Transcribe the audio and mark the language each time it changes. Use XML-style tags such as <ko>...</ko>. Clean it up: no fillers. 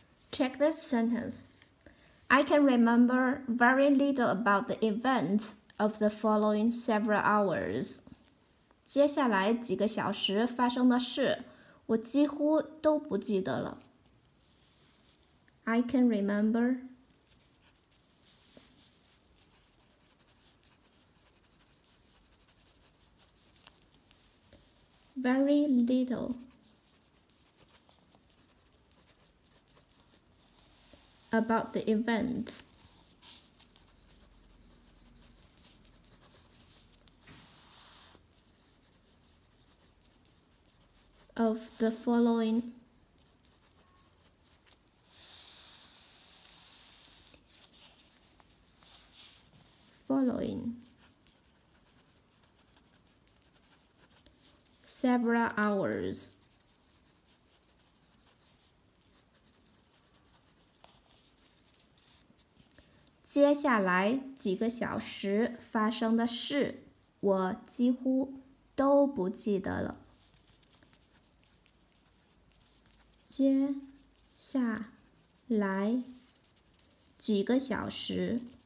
<en>Check this sentence. I can remember very little about the events of the following several hours.</en> <zh>接下来几个小时发生的事，我几乎都不记得了。</zh> <en>I can remember very little about the events of the following several hours.</en> <zh>"接下来几个小时发生的事，我几乎都不记得了。接下来几个小时</zh>